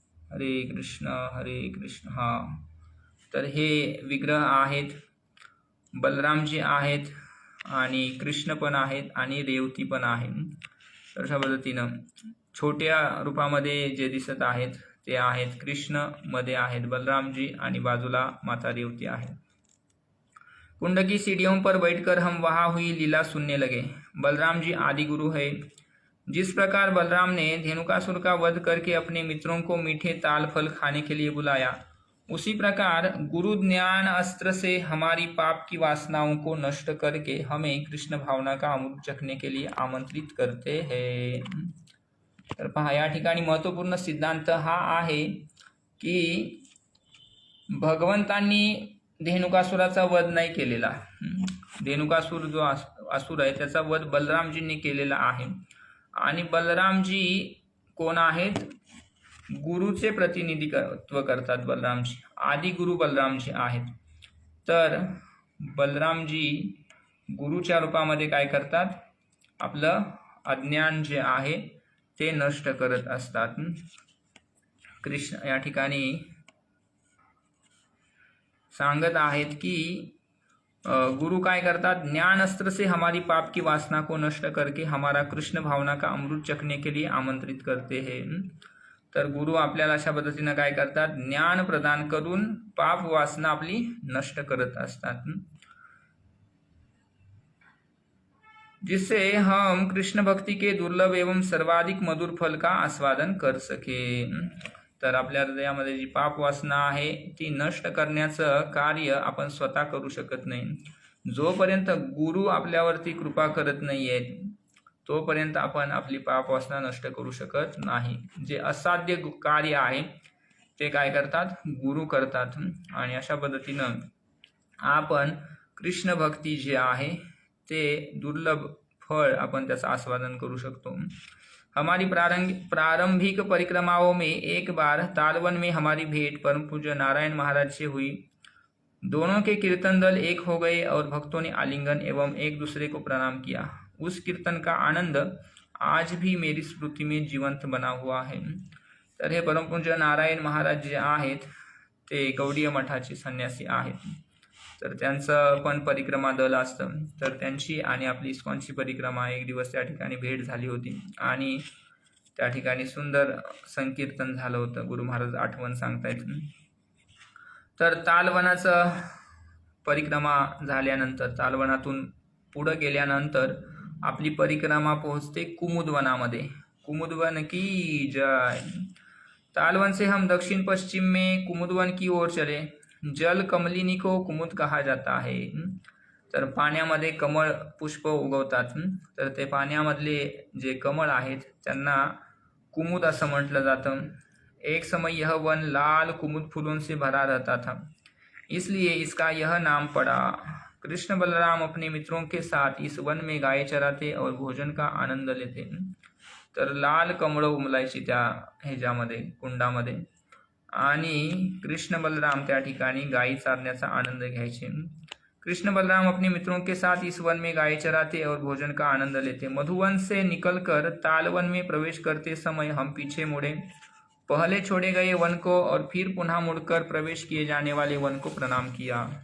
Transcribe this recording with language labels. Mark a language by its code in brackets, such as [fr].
[mr] हरे कृष्ण हरे कृष्ण. तर हे विग्रह आहेत, बलरामजी आहेत आणि कृष्ण पण आहेत आणि रेवती पण आहे. तर अशा पद्धतीनं छोट्या रूपामध्ये जे दिसत आहेत ते आहेत कृष्ण, मध्ये आहेत बलरामजी आणि बाजूला माता रेवती आहे. [hi] कुंड की सीढ़ियों पर बैठकर हम वहाँ हुई लीला सुनने लगे. बलराम जी आदि गुरु है. जिस प्रकार बलराम ने धेनुकासुर का वध करके अपने मित्रों को मीठे ताल फल खाने के लिए बुलाया, उसी प्रकार गुरु ज्ञान अस्त्र से हमारी पाप की वासनाओं को नष्ट करके हमें कृष्ण भावना का अमृत चखने के लिए आमंत्रित करते हैं. [mr] तर पहा या ठिकाणी महत्त्वपूर्ण सिद्धांत हा आहे की भगवंतांनी धेनुकासुराचा वध नाही केलेला. धेनुकासुर जो असुर आहे त्याचा वध बलरामजींनी केलेला आहे आणि बलरामजी कोण आहेत, गुरुचे प्रतिनिधित्व करतात. बलरामजी आदि गुरु बलरामजी आहेत. तर बलरामजी गुरुच्या रूपामध्ये काय करतात, आपलं अज्ञान जे आहे ते नष्ट करत असतात. कृष्ण या ठिकाणी सांगत आहेत की गुरु काय करतात, [hi] ज्ञान अस्त्र से हमारी पाप की वासना को नष्ट करके हमारा कृष्ण भावना का अमृत चखने के लिए आमंत्रित करते हैं. [mr] तर गुरु आपल्याला अशा पद्धतीनं काय करतात, ज्ञान प्रदान करून पाप वासना आपली नष्ट करत असतात, [hi] जिससे हम कृष्ण भक्ति के दुर्लभ एवं सर्वाधिक मधुर फल का आस्वादन कर सके. [mr] तर आपल्या हृदयामध्ये जी पाप वासना आहे ती नष्ट करण्याचं कार्य आपण स्वतः करू शकत नाही. जोपर्यंत गुरु आपल्यावरती कृपा करत नाहीये तोपर्यंत आपण आपली पाप वासना नष्ट करू शकत नाही. जे असाध्य कार्य आहे ते काय करतात, गुरु करतात. आणि अशा पद्धतीनं आपण कृष्ण भक्ती जे आहे ते दुर्लभ फळ आपण त्याचं आस्वादन करू शकतो. [hi] हमारी प्रारंभिक परिक्रमाओं में एक बार तालवन में हमारी भेंट परम पूज्य नारायण महाराज से हुई. दोनों के कीर्तन दल एक हो गए और भक्तों ने आलिंगन एवं एक दूसरे को प्रणाम किया. उस कीर्तन का आनंद आज भी मेरी स्मृति में जिवंत बना हुआ है. [mr] तर हे परमपूज्य नारायण महाराज जे आहेत ते गौडीय मठाचे संन्यासी आहेत. तर त्यांचं पण परिक्रमा दल असतं. तर त्यांची आणि आपली इस्कॉनची परिक्रमा एक दिवस त्या ठिकाणी भेट झाली होती आणि त्या ठिकाणी सुंदर संकीर्तन झालं होतं. गुरु महाराज आठवण सांगतायत. तर तालवनाचं परिक्रमा झाल्यानंतर तालवनातून पुढे गेल्यानंतर आपली परिक्रमा पोहोचते कुमुदवनामध्ये. [hi] कुमुदवन की जय. तालवन से हम दक्षिण पश्चिम में कुमुदवन की ओर चले. जल कमलिनी को कुमुद कहा जाता है. [mr] तर पाण्यामध्ये कमळ पुष्प उगवतात. तर ते पाण्यामधले जे कमळ आहेत त्यांना कुमुद असं म्हटलं जातं. [hi] एक समय यह वन लाल कुमुद फूलों से भरा रहता था, इसलिए इसका यह नाम पड़ा. कृष्ण बलराम अपने मित्रों के साथ इस वन में गाय चराते और भोजन का आनंद लेते. [mr] तर लाल कमळ उमलायची त्या ह्याच्यामध्ये कुंडामध्ये आणि कृष्ण बलराम त्या ठिकाणी गायी चारण्याचा आनंद घ्यायचे. [hi] कृष्ण बलराम अपने मित्रों के साथ इस वन में गाय चराते और भोजन का आनंद लेते. मधुवन से निकलकर तालवन में प्रवेश करते समय हम पीछे मुड़े. पहले छोड़े गए वन को और फिर पुनः मुड़कर प्रवेश किए जाने वाले वन को प्रणाम किया.